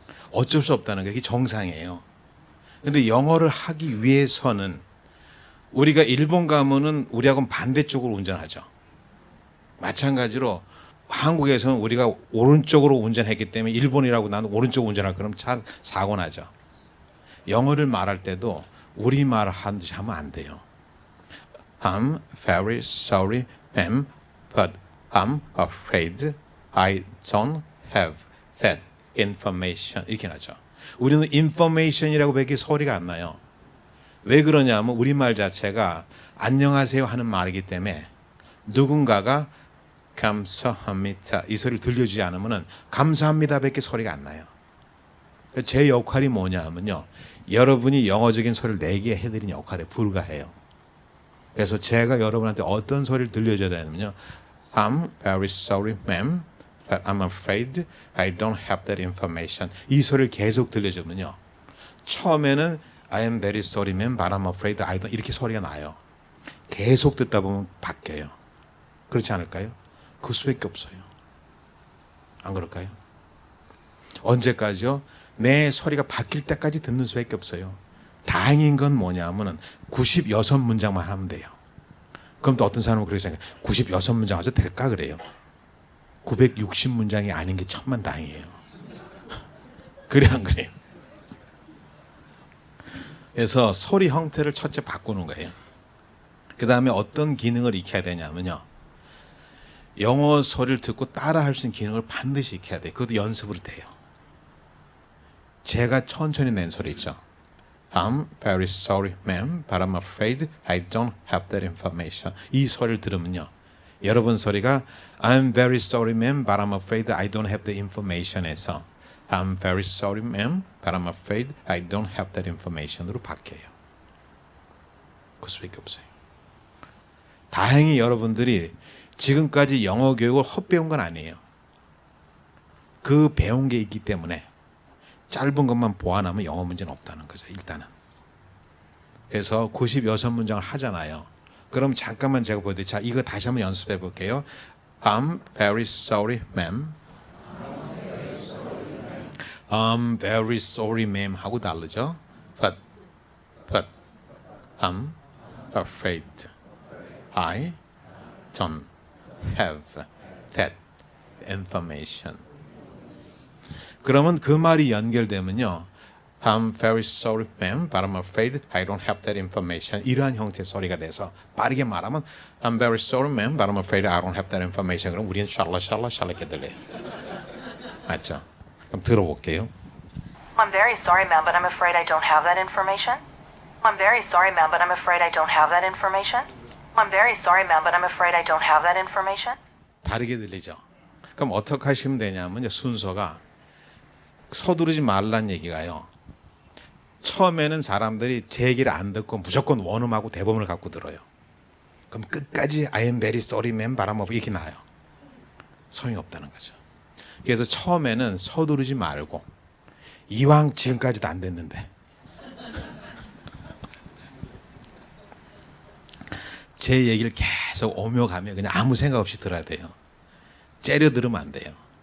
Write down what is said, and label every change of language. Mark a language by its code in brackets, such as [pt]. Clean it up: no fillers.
[ko] 어쩔 수 없다는 게 이게 정상이에요. 근데 영어를 하기 위해서는 우리가 일본 가면은 우리하고는 반대쪽으로 운전하죠. 마찬가지로 한국에서는 우리가 오른쪽으로 운전했기 때문에 일본이라고 나는 오른쪽 운전할 그럼 차 사고 나죠. 영어를 말할 때도 우리말 하듯이 하면 안 돼요. [en] I'm very sorry, ma'am, but I'm afraid I don't have that information. [ko] 이렇게 나죠. 우리는 information이라고 밖에 소리가 안 나요. 왜 그러냐면 우리말 자체가 안녕하세요 하는 말이기 때문에 누군가가 감사합니다 이 소리를 들려주지 않으면 감사합니다 밖에 소리가 안 나요. 제 역할이 뭐냐면요. 여러분이 영어적인 소리를 내게 해드리는 역할에 불과해요. 그래서 제가 여러분한테 어떤 소리를 들려줘야 되냐면요. [en] I'm very sorry, ma'am, but I'm afraid I don't have that information. [ko] 이 소리를 계속 들려주면요. [en] 처음에는 I am very sorry, ma'am, but I'm afraid I don't 이렇게 소리가 나요. [ko] 계속 듣다 보면 바뀌어요. 그렇지 않을까요? 그 수밖에 없어요. 안 그럴까요? 언제까지요? 내 소리가 바뀔 때까지 듣는 수밖에 없어요. 다행인 건 뭐냐면은 96문장만 하면 돼요. 그럼 또 어떤 사람은 그렇게 생각해요. 96문장 해서 될까 그래요. 960문장이 아닌 게 천만다행이에요. 그래 안 그래요? 그래서 소리 형태를 첫째 바꾸는 거예요. 그 다음에 어떤 기능을 익혀야 되냐면요. 영어 소리를 듣고 따라할 수 있는 기능을 반드시 익혀야 돼요. 그것도 연습으로 돼요. 제가 천천히 낸 소리 있죠. [en] I'm very sorry, ma'am, but I'm afraid I don't have that information. [ko] 이 소리를 들으면요. [en] 여러분 소리가 I'm very sorry, ma'am, but I'm afraid I don't have the information에서 I'm very sorry, ma'am, but I'm afraid I don't have that information 으로 바뀌어요. [ko] 그 수밖에 없어요. 다행히 여러분들이 지금까지 영어 교육을 헛배운 건 아니에요. 그 배운 게 있기 때문에 짧은 것만 보완하면 영어 문제는 없다는 거죠. 일단은. 그래서 96문장을 하잖아요. 그럼 잠깐만 제가 보여드릴게요. 자, 이거 다시 한번 연습해 볼게요. [en] I'm very sorry, ma'am. I'm very sorry, ma'am 하고 다르죠. But I'm afraid I don't have that information. [ko] 그러면 그 말이 연결되면요. [en] I'm very sorry, ma'am, but I'm afraid I don't have that information. 이러한 형태의 소리가 돼서 빠르게 말하면 I'm very sorry, ma'am, but I'm afraid I don't have that information. [ko] 그럼 우리는 샬라 이렇게 들려요. 맞죠? 그럼 들어볼게요. [en] I'm very sorry, ma'am, but I'm afraid I don't have that information. I'm very sorry, ma'am, but I'm afraid I don't have that information. I'm very sorry, ma'am, but I'm afraid I don't have that information. [ko] 다르게 들리죠? 그럼 어떻게 하시면 되냐면 순서가 서두르지 말란 얘기가요. 처음에는 사람들이 제 얘기를 안 듣고 무조건 원음하고 대본을 갖고 들어요. [en] 그럼 끝까지 I am very sorry, ma'am, but I'm 이렇게 나요. [ko] 소용이 없다는 거죠. 그래서 처음에는 서두르지 말고 이왕 지금까지도 안 됐는데 제 얘기를 계속 오며 가며 그냥 아무 생각 없이 들어야 돼요. 째려 들으면 안 돼요.